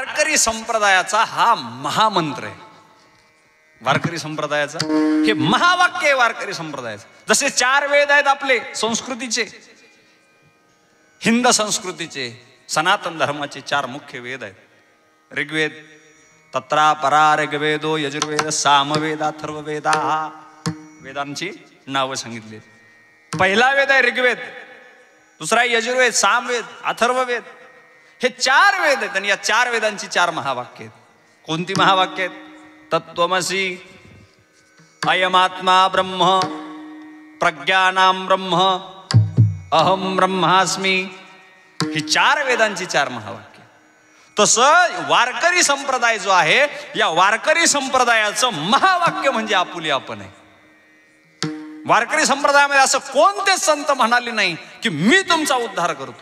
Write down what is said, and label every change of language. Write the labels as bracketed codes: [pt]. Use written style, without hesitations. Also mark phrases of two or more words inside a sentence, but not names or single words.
[mr] वारकरी संप्रदायाचा हा महामंत्र आहे. वारकरी संप्रदायाचा हे महावाक्य आहे वारकरी संप्रदायाचं. जसे 4 वेद आहेत आपले संस्कृतीचे, हिंद संस्कृतीचे, सनातन धर्माचे 4 मुख्य वेद आहेत. ऋग्वेद, [sa] तत्रा परा ऋग्वेदो, [mr] यजुर्वेद, सामवेद, अथर्ववेद. हा वेदांची नावं सांगितली. पहिला वेद आहे ऋग्वेद, दुसरा यजुर्वेद, सामवेद, अथर्ववेद. हे 4 वेद आहेत आणि या 4 वेदांची 4 महावाक्य आहेत. कोणती महावाक्य आहेत? [sa] तत्त्वमसि, अयमात्मा ब्रह्म, प्रज्ञानां ब्रह्म, अहम ब्रह्मास्मी. [mr] ही 4 वेदांची 4 महावाक्य. तसं वारकरी संप्रदाय जो आहे, या वारकरी संप्रदायाचं महावाक्य म्हणजे आपुले आपण आहे. वारकरी संप्रदायामध्ये असं कोणतेच संत म्हणाले नाही की मी तुमचा उद्धार करतो.